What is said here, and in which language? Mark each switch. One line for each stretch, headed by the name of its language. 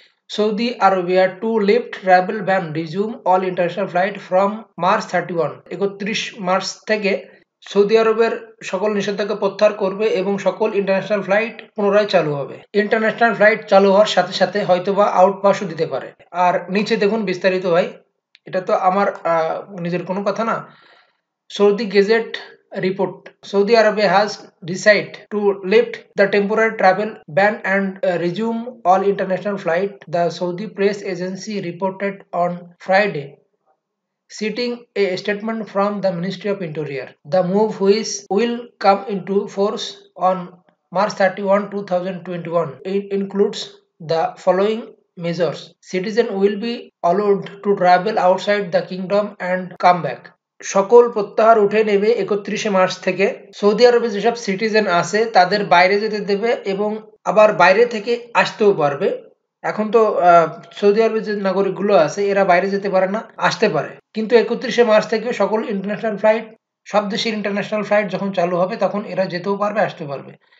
English: Saudi Arabia to lift travel ban resume all international flight from March 31।
Bangla: ৩১ March থেকে Saudi আরবের সকল নিষেধাজ্ঞা প্রত্যাহার করবে এবং সকল ইন্টারন্যাশনাল ফ্লাইট পুনরায় চালু হবে। ইন্টারন্যাশনাল ফ্লাইট চালু হওয়ার সাথে সাথে হয়তোবা আউটপাসও দিতে পারে। আর নিচে দেখুন বিস্তারিত ভাই। এটা তো আমার নিজের কোনো কথা না।
English: Saudi Gazette report: Saudi Arabia has decided to lift the temporary travel ban and resume all international flights, the Saudi press agency reported on Friday, citing a statement from the Ministry of Interior. The move, which will come into force on March 31, 2021, includes the following measures. Citizens will be allowed to travel outside the kingdom and come back.
Bangla: সকল প্রত্যাহার উঠে নেবে ৩১ March থেকে। Saudi আরবে যেসব citizen আছে তাদের বাইরে যেতে দেবে এবং আবার বাইরে থেকে আসতেও পারবে। এখন তো সৌদি আরবের যে নাগরিকগুলো আছে এরা বাইরে যেতে পারে না, আসতে পারে। কিন্তু ৩১ মার্চ থেকে সকল ইন্টারন্যাশনাল ফ্লাইট, সব দেশের ইন্টারন্যাশনাল ফ্লাইট যখন চালু হবে তখন এরা যেতেও পারবে, আসতেও পারবে।